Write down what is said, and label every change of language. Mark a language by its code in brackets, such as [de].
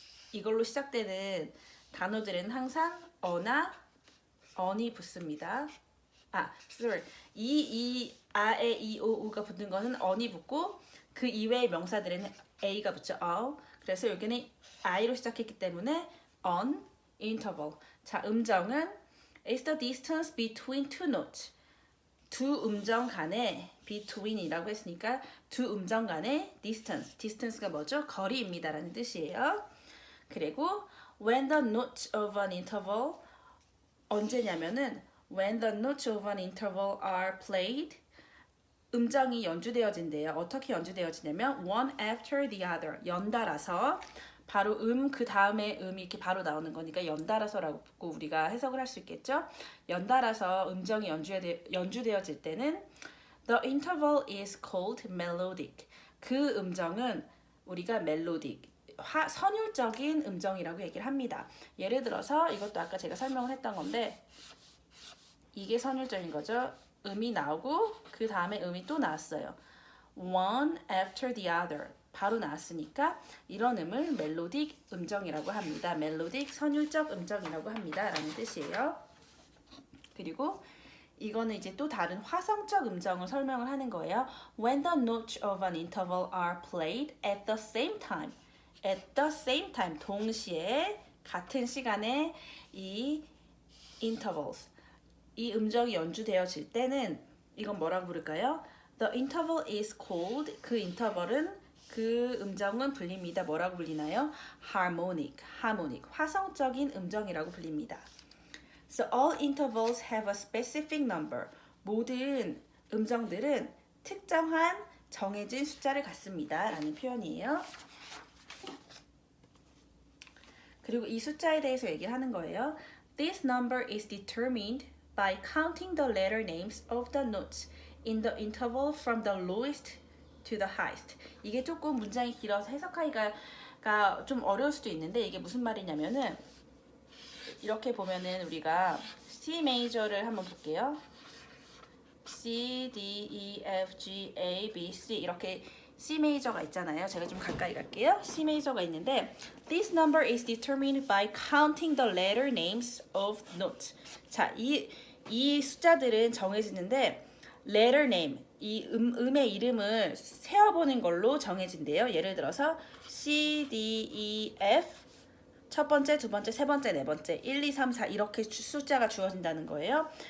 [ko] 이걸로 시작되는 단어들은 항상 어나 on이 붙습니다. [en] sorry. [ko] 아, 에, 이, 오, 우가 붙는 거는 on이 붙고 그 이외의 명사들은 a가 붙죠. 그래서 여기는 i로 시작했기 때문에 on interval. 자, 음정은 [en] is the distance between two notes. [ko] 두 음정 간의 between이라고 했으니까 두 음정 간의 distance가 뭐죠? 거리입니다라는 뜻이에요. [en] 그리고 when the notes of an interval [ko] 언제냐면은 [en] when the notes of an interval are played [ko] 음정이 연주되어진대요. 어떻게 연주되어지냐면 [en] one after the other [ko] 연달아서 바로 그 다음에 음이 이렇게 바로 나오는 거니까 연달아서라고 우리가 해석을 할 수 있겠죠. 연달아서 음정이 연주되어질 때는 [en] the interval is called melodic. [ko] 그 음정은 우리가 melodic 선율적인 음정이라고 얘기를 합니다. 예를 들어서 이것도 아까 제가 설명을 했던 건데 이게 선율적인 거죠. 음이 나오고 그 다음에 음이 또 나왔어요. [en] One after the other [ko] 바로 나왔으니까 이런 음을 멜로딕 음정이라고 합니다. 멜로딕 선율적 음정이라고 합니다. 라는 뜻이에요. 그리고 이거는 이제 또 다른 화성적 음정을 설명을 하는 거예요. [en] When the notes of an interval are played at the same time. At the same time. [ko] 동시에 같은 시간에 이 intervals 이 음정이 연주되어질 때는 이건 뭐라고 부를까요? [en] The interval is called [ko] 그 인터벌은 그 음정은 불립니다. 뭐라고 불리나요? harmonic 화성적인 음정이라고 불립니다. [en] So all intervals have a specific number. [ko] 모든 음정들은 특정한 정해진 숫자를 갖습니다. 라는 표현이에요. 그리고 이 숫자에 대해서 얘기를 하는 거예요. [en] This number is determined by counting the letter names of the notes in the interval from the lowest to the highest. [ko] 이게 조금 문장이 길어서 해석하기가 좀 어려울 수도 있는데 이게 무슨 말이냐면은 이렇게 보면은 우리가 C 메이저를 한번 볼게요. C, D, E, F, G, A, B, C 이렇게 C 메이저가 있잖아요. 제가 좀 가까이 갈게요. C 메이저가 있는데 [en] This number is determined by counting the letter names of notes. [ko] 자, 이 숫자들은 정해지는데 letter name, 이 음의 이름을 세어보는 걸로 정해진대요. 예를 들어서 C, D, E, F 첫 번째, 두 번째, 세 번째, 네 번째 1, 2, 3, 4 이렇게 숫자가 주어진다는 거예요.